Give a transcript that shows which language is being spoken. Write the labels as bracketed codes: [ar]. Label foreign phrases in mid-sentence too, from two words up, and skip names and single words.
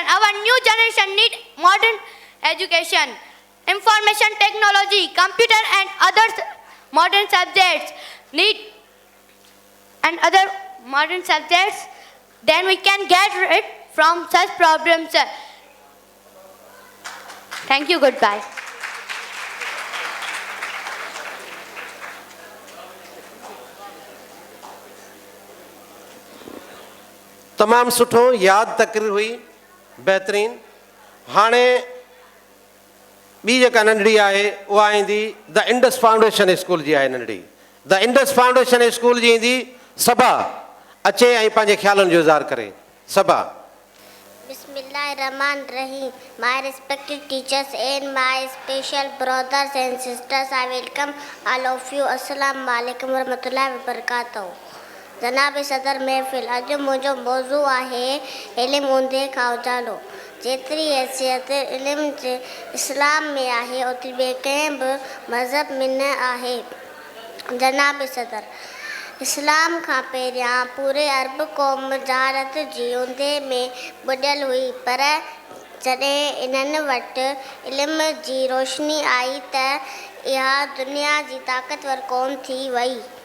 [en] Our new generation need modern education, information technology, computer and other modern subjects then we can get rid from such problems. Thank you, goodbye. [sd] तमामु सुठो यादि तक़रीर हुई बहितरीनु। हाणे ॿी जेका नंढड़ी आहे उहा ईंदी द इंडस फाउंडेशन स्कूल जी आहे नंढड़ी। द इंडस फाउंडेशन स्कूल जी ईंदी सबा अचे ऐं पंहिंजे ख़्यालनि जो इज़हार करे। सबा। [en] Bismillahirrahmanirrahim. My respected teachers and my special brothers and sisters, I welcome all of you. [ar] السلام عليكم ورحمة الله وبركاته. [sd] जनाब सदर महफ़िल, अॼु मुंहिंजो मौज़ू आहे इल्मु ऊंदे खां उजालो। जेतिरी हैसियत इल्मु जे इस्लाम में आहे ओतिरी ॿिए कंहिं बि मज़हब में न आहे। जनाब सदर, इस्लाम खां पहिरियां पूरे अरब क़ौम जहालत जी ऊंदे में ॿुॾियल हुई, पर जॾहिं इन्हनि वटि इल्म जी रोशनी आई त इहा दुनिया जी ताक़तवर क़ौम थी वई।